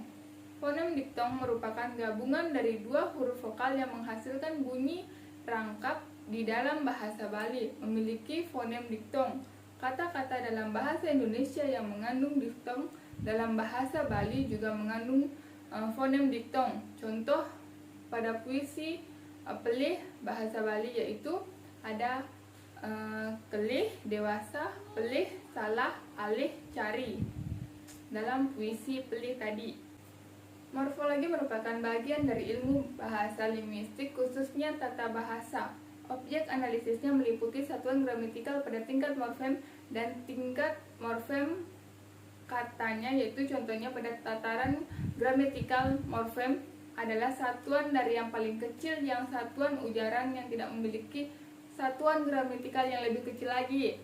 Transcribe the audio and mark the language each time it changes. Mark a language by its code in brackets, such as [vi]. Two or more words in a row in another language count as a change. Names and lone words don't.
[id] Fonem diktong merupakan gabungan dari dua huruf vokal yang menghasilkan bunyi rangkap di dalam bahasa Bali, memiliki fonem diktong. Kata-kata dalam bahasa Indonesia yang mengandung diftong dalam bahasa Bali juga mengandung fonem diktong. Contoh pada puisi pelih bahasa Bali yaitu ada kelih, dewasa, pelih, salah, alih, cari dalam puisi pelih tadi. Morfologi merupakan bagian dari ilmu bahasa linguistik, khususnya tata bahasa. Objek analisisnya meliputi satuan gramatikal pada tingkat morfem dan tingkat morfem katanya, yaitu contohnya pada tataran gramatikal morfem adalah satuan dari yang paling kecil yang satuan ujaran yang tidak memiliki satuan gramatikal yang lebih kecil lagi.